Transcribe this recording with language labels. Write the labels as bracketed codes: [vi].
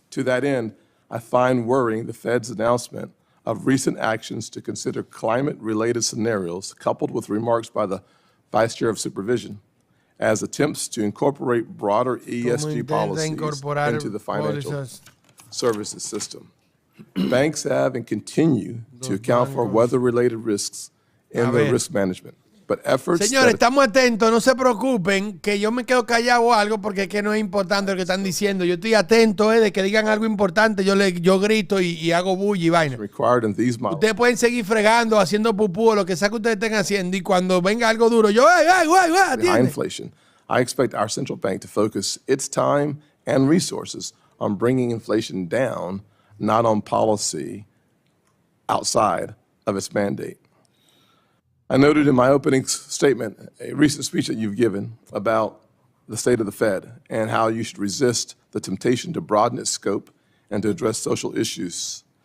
[en] To that end, I find worrying the Fed's announcement of recent actions to consider climate-related scenarios, coupled with remarks by the Vice Chair of Supervision, as attempts to incorporate broader ESG policies into the financial services system. Banks have and continue to account for weather-related risks in their risk management. But efforts [es] Señores, estamos atentos, no se preocupen, que yo me quedo callado o algo porque es que no es importante lo que están diciendo. Yo estoy atento de que digan algo importante, yo grito y hago bulla y vaina. Ustedes pueden seguir fregando, haciendo pupú o lo que sea que ustedes estén haciendo y cuando venga algo duro, yo, [en] high inflation. I expect our central bank to focus its time and resources on bringing inflation down, not on policy outside of its mandate. I noted in my opening statement a recent speech that you've given about the state of the Fed and how you should resist the temptation to broaden its scope and to address social issues.